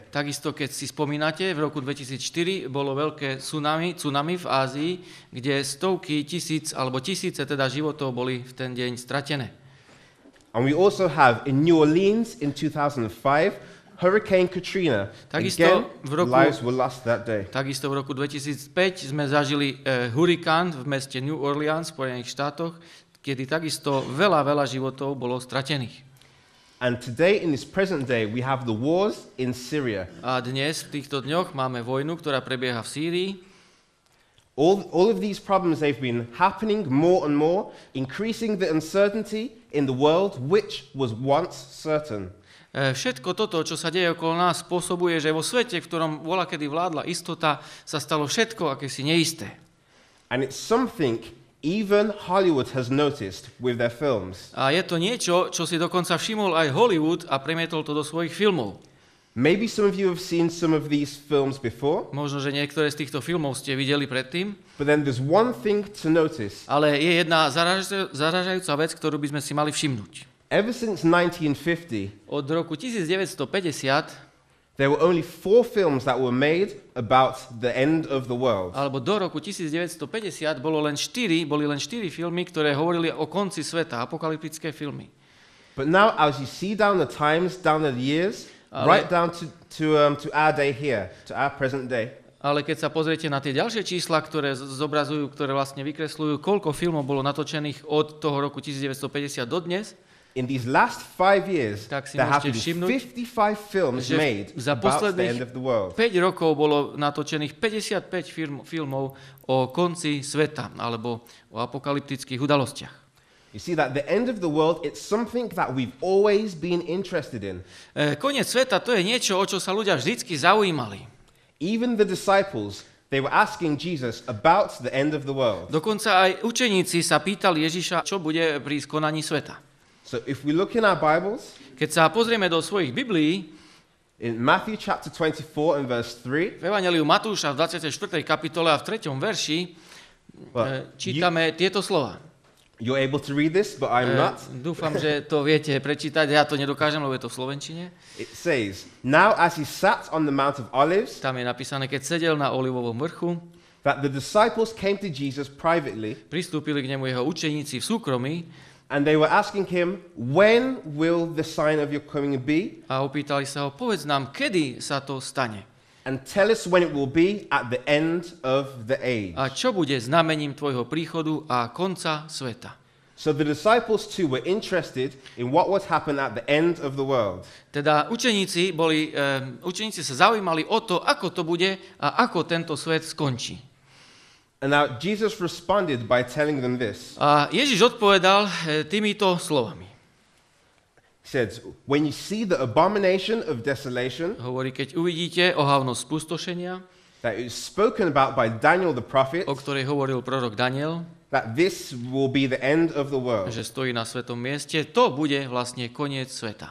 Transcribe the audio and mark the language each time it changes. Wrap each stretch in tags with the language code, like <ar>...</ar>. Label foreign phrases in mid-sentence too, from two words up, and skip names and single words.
<sk>Takisto, keď si spomínate, v roku 2004 bolo veľké tsunami v Ázii, kde stovky tisíc alebo tisíce teda životov boli v ten deň stratené.</sk> <en>And we also have in New Orleans in 2005 Hurricane Katrina. Again, lives were lost that day.</en> <sk>Takisto v roku 2005 sme zažili hurikán v meste New Orleans v Spojených štátoch, kedy takisto veľa životov bolo stratených.</sk> <en>And today, in this present day, we have the wars in Syria.</en> <sk>A dnes, v týchto dňoch, máme vojnu, ktorá prebieha v Sýrii.</sk> <en>All of these problems, they've been happening more and more, increasing the uncertainty in the world, which was once certain.</en> <sk>Všetko toto, čo sa deje okolo nás, spôsobuje, že vo svete, v ktorom voľakedy vládla istota, sa stalo všetko akési neisté.</sk> <en>And it's something even Hollywood has noticed with their films.</en> <sk>A je to niečo, čo si dokonca všimol aj Hollywood a premietol to do svojich filmov.</sk> <en>Maybe some of you have seen some of these films before.</en> <sk>Možno, že niektoré z týchto filmov ste videli predtým.</sk> <en>But then there's one thing to notice.</en> <sk>Ale je jedna zaražajúca vec, ktorú by sme si mali všimnúť.</sk> <en>Ever since 1950,</en> <sk>od roku 1950</sk> <en>there were only 4 films that were made about the end of the world.</en> <sk>Alebo do roku 1950 boli len 4 filmy, ktoré hovorili o konci sveta, apokalyptické filmy.</sk> <en>But now, as you see down the times, down the years, right down to our day here, to our present day.</en> <sk>Ale keď sa pozriete na tie ďalšie čísla, ktoré zobrazujú, ktoré vlastne vykresľujú, koľko filmov bolo natočených od toho roku 1950 do dnes,</sk> <en>in these last 5 years,</en> <sk>tak si</sk> <en>there have</en> <sk>môžete</sk> <en>been</en> <sk>všimnúť,</sk> <en>55 films</en> <sk>že</sk> <en>made</en> <sk>za</sk> <en>about the end</en> <sk>posledných</sk> <en>of the world.</en> <sk>5 rokov bolo natočených 55 filmov o konci sveta alebo o apokalyptických udalostiach.</sk> <en>You see that the end of the world, it's something that we've always been interested in.</en> <sk>Koniec sveta to je niečo, o čo sa ľudia vždycky zaujímali.</sk> <en>Even the disciples, they were asking Jesus about the end of the world.</en> <sk>Dokonca aj učeníci sa pýtali Ježiša, čo bude pri skonaní sveta.</sk> <en>So if we look in our Bibles,</en> <sk>Keď sa pozrieme do svojich Biblií,</sk> <en>in Matthew chapter 24 and verse 3,</en> <sk>v Evangeliu Matúša v 24. kapitole a v 3. verši čítame tieto slova.</sk> <en>You're able to read this, but I'm not.</en> <sk>Dúfam, že to viete prečítať, ja to nedokážem, lebo je to v slovenčine.</sk> <en>It says, now as he sat on the Mount of Olives,</en> <sk>Tam je napísané, keď sedel na Olivovom vrchu,</sk> <en>that the disciples came to Jesus privately,</en> <sk>pristúpili k nemu jeho učeníci v súkromí</sk> <en>and they were asking him, when will the sign of your coming be?</en> <sk>a opýtali sa ho, povedz nám, kedy sa to stane</sk> <en>And tell us when it will be at the end of the age.</en> <sk>a čo bude znamením tvojho príchodu a konca sveta.</sk> <en>So the disciples too were interested in what would happen at the end of the world.</en> <sk>Teda učeníci sa zaujímali o to, ako to bude a ako tento svet skončí.</sk> <en>And now Jesus responded by telling them this.</en> <sk>A Ježiš odpovedal týmito slovami.</sk> <en>He said, when you see the abomination of desolation</en> <sk>Hovorí, keď uvidíte ohavnosť spustošenia,</sk> <en>that is spoken about by Daniel the prophet,</en> <sk>o ktorej hovoril prorok Daniel,</sk> <en>that this will be the end of the world.</en> <sk>že stojí na svetom mieste, to bude vlastne koniec sveta.</sk>